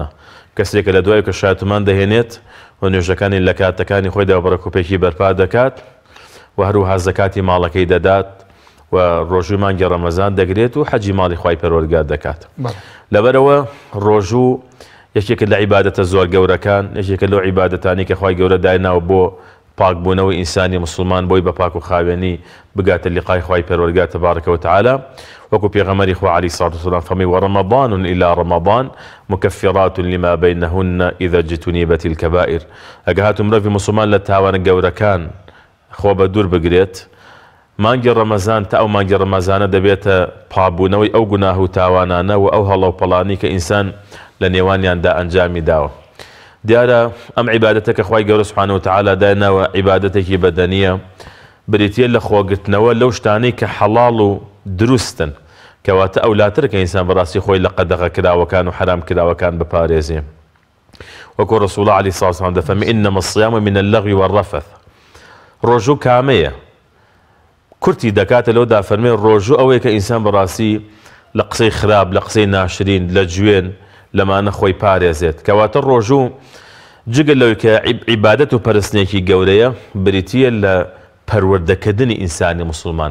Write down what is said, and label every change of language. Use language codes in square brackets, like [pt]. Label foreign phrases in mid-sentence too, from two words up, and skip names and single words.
[ckb] کەسێکە لە دوای کە شایەتمان دەهێنێت و نوێژەکانی لە کاتەکانی خۆیدا بەڕێکوپێکی بەرپا دەکات و هەروەها زەکاتی ماڵەکەی دەدات و ڕۆژووی مانگی ڕەمەزان دەگرێت و حەجی ماڵی خوای پەروەردگار دەکات. لەبەرەوە ڕۆژوو یەکێک لە عیبادەتە زۆر گەورەکان، یەکێکە لەو عیبادەتانی کە خوای گەورە دایناوە بۆ پاکبوونەوەی ئینسانی مسلمان بۆی بە پاک و خاوێنی بگاتە لیقای خوای پەروەردگار [ar] تبارەکە وتعالى. [ckb] وەکو پێغەمبەری خوا [ar] عەلەیهی سڵاتو وسەلام فەرمووی وەڕەمەضان إلى رمضان مكفرات لما بينهن إذا اجتنبت الكبائر. [ckb] ئەگە هاتوو مرۆڤی مسلمان لە تاوانە گەورەکان خۆ بە دوور بگرێت، مانگی ڕەمەزان تا ئەو مانگی ڕەمەزانە دەبێتە پابوونەوەی ئەو گوناه و تاوانانە و ئەو هەڵە و پەڵانی کە ئینسان لە نێوانیاندا ئەنجامی داوە. دیارە ئەم عیبادەتە کە خوای گەورە [ar] سوبحانە وتعالى [ckb] دایناوە عیبادەتێکی بەدەنیە، بریتیە لە خۆگرتنەوە لەو شتانەی کە حەڵاڵ و دروستن، کەواتە ئەولاتر کە ئینسان بەڕاستی خۆی لە قەدەغە کراوەکان و حرام کراوەکان بپارێزێ. [ar] وەکو ڕەسوڵ عەلەیهی سڵاتو وسەلام دەفەرمێ إنما الصيام من اللغو والرفث. [ckb] ڕۆژوو کامەیە؟ کورتی دەکاتە لەودا فەرمێ ڕۆژوو ئەوەیە کە ئینسان بەڕاستی لە قسەی خراپ، لە قسەی ناشرین، لە جوێن لەمانە خۆی پارێزێت. کەواتە ڕۆژوو جگە لەوەی کە عیبادەت و پەرستنێکی گەورەیە، بریتیە لە پەروەردەکردنی ئینسانی مسلمان.